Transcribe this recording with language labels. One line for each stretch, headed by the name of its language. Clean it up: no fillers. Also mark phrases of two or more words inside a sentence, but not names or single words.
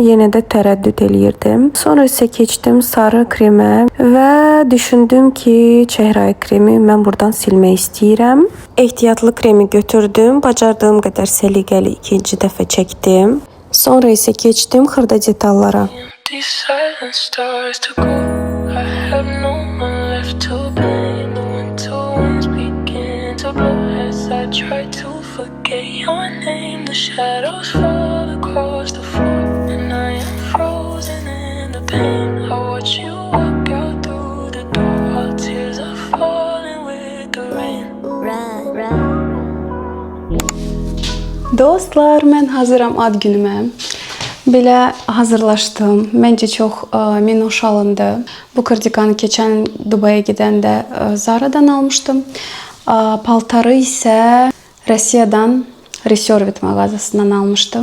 Azerbaijani: Yenə də tərəddüd eləyirdim. Sonra isə keçdim sarı kremə və düşündüm ki, çəhrayı kremi mən buradan silmək istəyirəm. Ehtiyatlı kremi götürdüm, bacardığım qədər səliqəli ikinci dəfə çəkdim. Sonra isə keçdim xırda detallara.
English: Empty silent stars to go. I have no one left to blame. The winter winds begin to blow as I try to forget your name. The shadows fall across the floor and I am frozen in the pain. I watch you walk out through the door while tears are falling with the rain.
Azerbaijani: Dostlar, mən hazıram ad günümə. Belə hazırlaşdım. Məncə çox minnoş alındı. Bu kardiganı keçən Dubaya gedəndə Zara'dan almışdım. Paltarı isə Rusiyadan Reservit mağazasından almışdım.